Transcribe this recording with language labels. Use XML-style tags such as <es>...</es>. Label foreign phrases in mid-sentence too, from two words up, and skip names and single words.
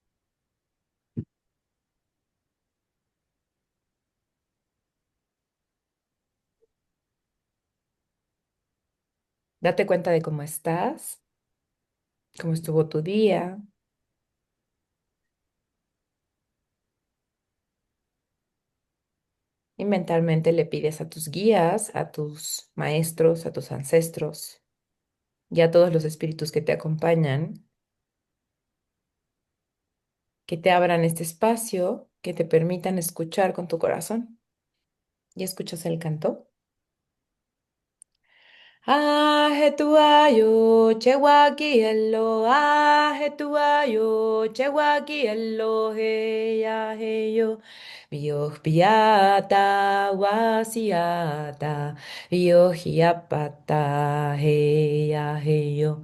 <es>Date cuenta de cómo estás, cómo estuvo tu día y mentalmente le pides a tus guías, a tus maestros, a tus ancestros y a todos los espíritus que te acompañan que te abran este espacio, que te permitan escuchar con tu corazón. ¿Y escuchas el canto? Ahetuayo, chewakielo, ahetuayo, chewakielo, heya, heyo. Bioj piata, wasiata, biohiapata, heya, heyo.</es>